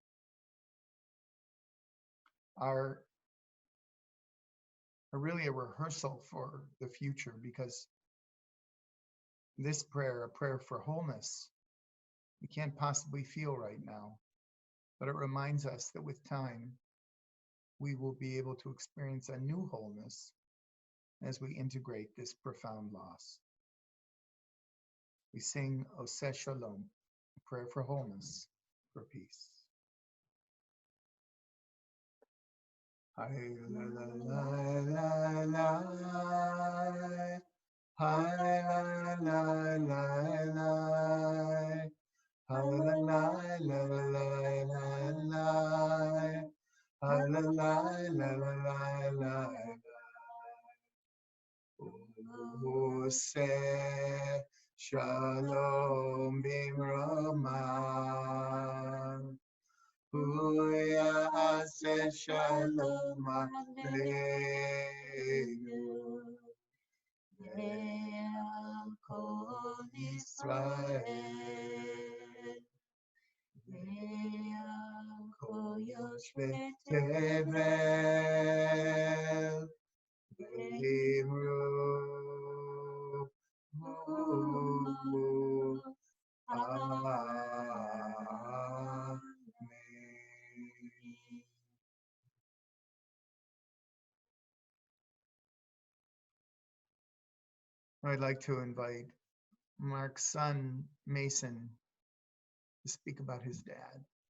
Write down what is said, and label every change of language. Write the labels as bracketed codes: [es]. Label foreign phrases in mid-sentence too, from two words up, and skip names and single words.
[en] are really a rehearsal for the future, because this prayer, a prayer for wholeness, we can't possibly feel right now, but it reminds us that with time, we will be able to experience a new wholeness as we integrate this profound loss. We sing Oseh Shalom, a prayer for wholeness, for peace. Hi la la la la la, hi la la la la, hi la la la la la, hi la la la la. [he] עושה שלום במרומיו. הוא יעשה שלום עלינו. ועל כל ישראל. ועל כל יושבי תבל. Ve'imru. Amen. [en] I'd like to invite Mark's son, Mason, to speak about his dad.